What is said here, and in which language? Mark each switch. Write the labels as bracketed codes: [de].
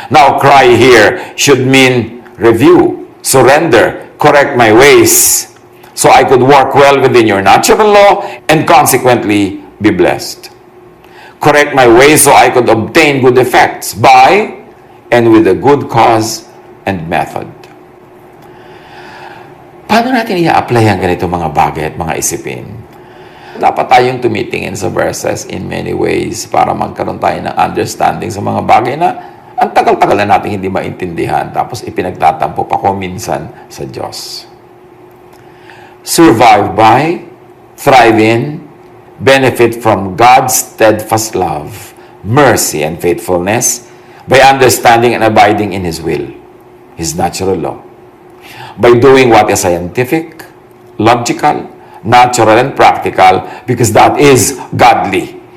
[en] Now, cry here should mean review, surrender, correct my ways, so I could work well within your natural law and consequently be blessed. Correct my ways so I could obtain good effects by and with a good cause and method. [tl] Paano natin i-apply ang ganito mga bagay at mga isipin? Dapat tayong tumitingin sa verses [en] in many ways [tl] para magkaroon tayo ng understanding sa mga bagay na ang tagal-tagal na natin hindi maintindihan tapos ipinagtatampo pa ko minsan sa Diyos. [en] Survive by, thrive in, benefit from God's steadfast love, mercy, and faithfulness by understanding and abiding in His will, His natural law. By doing what is scientific, logical, natural, and practical because that is godly.